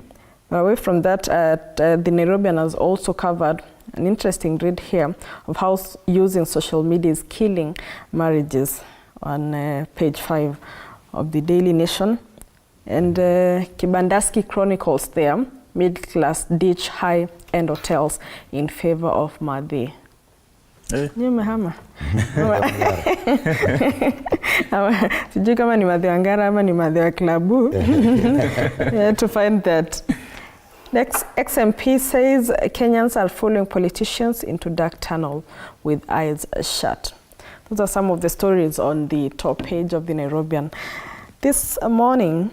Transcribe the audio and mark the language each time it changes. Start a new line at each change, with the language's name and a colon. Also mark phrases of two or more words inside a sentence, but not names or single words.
English: But away from that, the Nairobian has also covered an interesting read here of how using social media is killing marriages on page 5 of the Daily Nation. And Kibandaski chronicles there, middle class ditch high-end hotels in favor of Madhi. Nyumehama.
Swahili: Sijui kama ni Madhi Wangara ama ni Madhi wa klabu.
English: To find that. Next, XMP says Kenyans are following politicians into dark tunnel with eyes shut. Those are some of the stories on the top page of the Nairobian this morning.